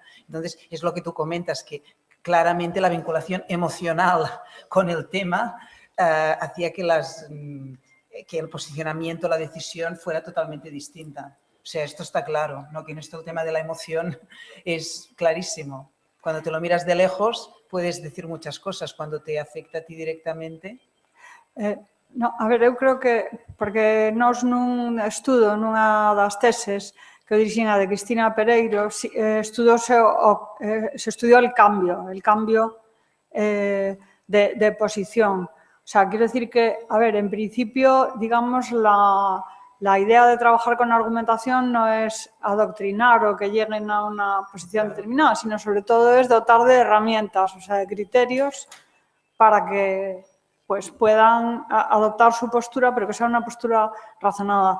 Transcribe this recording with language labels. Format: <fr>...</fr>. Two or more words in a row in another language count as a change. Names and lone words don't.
<es>Entonces, es lo que tú comentas, que claramente la vinculación emocional con el tema hacía que el posicionamiento, la decisión fuera totalmente distinta. O sea, esto está claro, ¿no? Que en esto el tema de la emoción es clarísimo. Cuando te lo miras de lejos puedes decir muchas cosas, cuando te afecta a ti directamente. No,</es> <gl>a ver, eu creo que, porque nós nun estudo, nunha das teses que eu dirixín a de Cristina Pereiro,</gl> <es>se estudió el cambio de posición. O sea, quiero decir que, a ver, en principio, digamos, la idea de trabajar con argumentación no es adoctrinar o que lleguen a una posición determinada, sino sobre todo es dotar de herramientas, o sea, de criterios para que pues, puedan adoptar su postura, pero que sea una postura razonada.</es>